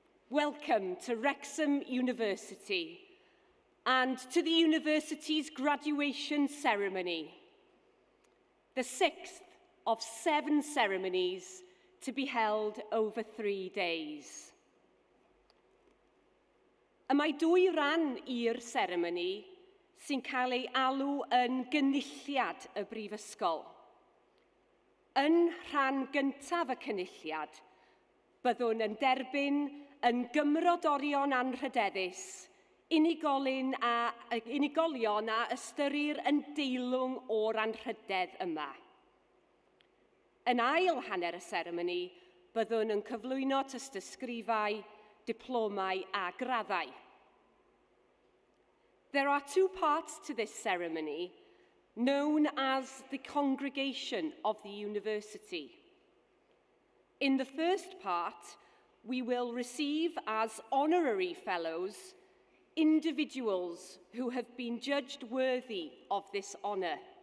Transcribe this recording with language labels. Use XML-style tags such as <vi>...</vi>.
<en>Welcome to Wrexham University and to the university's graduation ceremony, the 6th of 7 ceremonies to be held over 3 days.</en> <cy>Y mae 2 ran i'r seremoni sy'n cael ei alw yn gynulliad y Brifysgol. Yn rhan gyntaf y cynulliad, byddwn yn derbyn yn gymrodorion anrhydeddus unigolion a ystyrir yn deilwng o'r anrhydedd yma. Yn ail hanner y seremoni, byddwn yn cyflwyno tystysgrifau, diplomau a graddau.</cy> <en>There are 2 parts to this ceremony, known as the congregation of the university. In the first part, we will receive as honorary fellows individuals who have been judged worthy of this honour.</en>